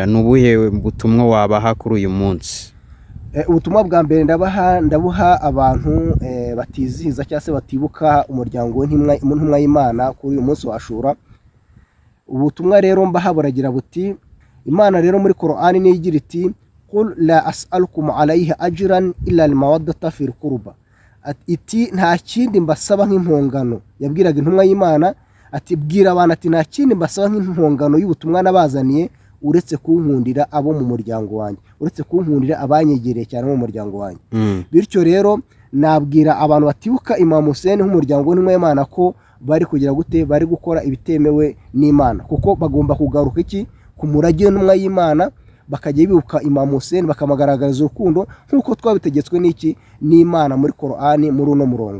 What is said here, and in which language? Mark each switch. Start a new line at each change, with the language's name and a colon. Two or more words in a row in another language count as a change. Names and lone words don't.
Kinyarwanda: Ni ubuhe butumwa wabaha kuri uyu munsi? Ubutumwa bwa mbere ndabuha abantu batizihiza cyangwa se batibuka umuryango w'intumwa y'Imana kuri uyu munsi wa Ashura. Ubutumwa rero mbaha buragira buti, Imana rero muri Qur'ani niyo igira iti
Arabic: قل لا أسألكم عليه أجرا إلا المودة في القربى.
Kinyarwanda: Iti nta kindi mbasaba nk'impongano. Yabwiraga intumwa y'Imana ati bwira abantu ati nta kindi mbasaba nk'impongano y'ubutumwa nabazaniye uretse kunkundira abo mu muryango wanjye, uretse kunkundira abanyegereye cyane mu muryango wanjye. Bityo rero nabwira abantu batibuka Imam Hussein nk'umuryango w'intumwa y'Imana ko bari kugira gute, bari gukora ibitemewe n'Imana, kuko bagomba kugaruka iki, ku murage w'intumwa y'Imana, bakajya bibuka Imam Hussein bakamugaragariza urukundo nk'uko twabitegetswe n'iki, n'Imana muri Qur'ani muri uno murongo.